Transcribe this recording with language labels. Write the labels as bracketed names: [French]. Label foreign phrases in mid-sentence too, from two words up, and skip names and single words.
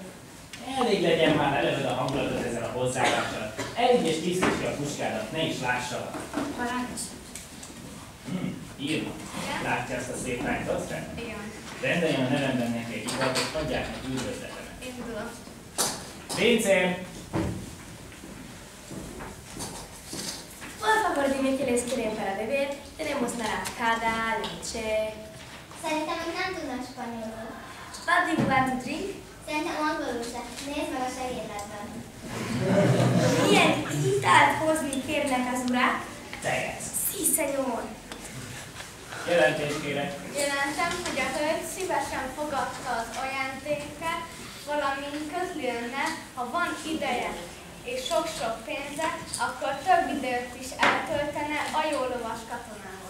[Hungarian] Elég legyen már, eleved a hangulatot ezzel a hozzáállással. Elég és tisztíts ki a puskádat, ne is lássalak. Parancs. Írva. Látja azt a szép lányt ott fenn? Igen. Rendeljen a nevemben neki egy italt, és adják neki üdvözletemet. Indulok. Pincér! [Spanish] Por favor, dime qué les quieren para beber. Tenemos naranjada, leche. [Hungarian] Szerintem még nem tudnak spanyolul. [English] What do you want to drink? [Hungarian] Szerintem angolul se. Nézd meg a segédletben. Milyen italt hozni kérnek az urak? Tejet! [Spanish] Sí, señor. [Hungarian] Jelentést kérek. Jelentem, hogy a hölgy szívesen fogadta az ajándékát, valamint közli önnek, ha van ideje és sok-sok pénze, akkor több időt is eltöltene a jó lovas katonával.